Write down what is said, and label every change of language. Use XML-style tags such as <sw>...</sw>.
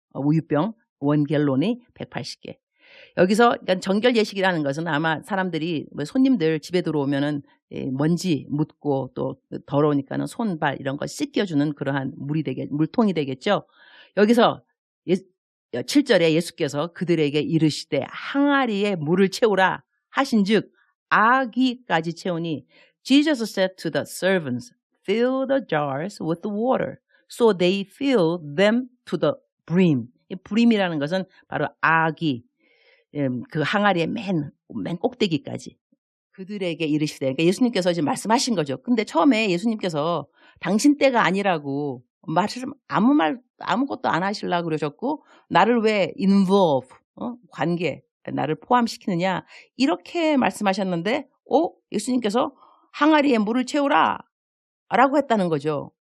<ko>우유병 1 갤론이 180개. 여기서 그러니까 정결 예식이라는 것은 아마 사람들이 손님들 집에 들어오면은 먼지 묻고 또 더러우니까는 손발 이런 거 씻겨주는 그러한 물통이 되겠죠. 여기서 7절에 예수께서 그들에게 이르시되 항아리에 물을 채우라 하신즉 아기까지 채우니</ko> <en>Jesus said to the servants, fill the jars with water. So they filled them to the brim.</en> <ko>이 brim이라는 것은 바로 아기, 그 항아리의 맨 꼭대기까지 그들에게 이르시되, 그러니까 예수님께서 지금 말씀하신 거죠. 근데 처음에 예수님께서 당신 때가 아니라고 아무것도 안 하시려고 그러셨고 나를 왜 involve, 관계, 나를 포함시키느냐 이렇게 말씀하셨는데 예수님께서 항아리에 물을 채우라 라고 했다는 거죠.</ko>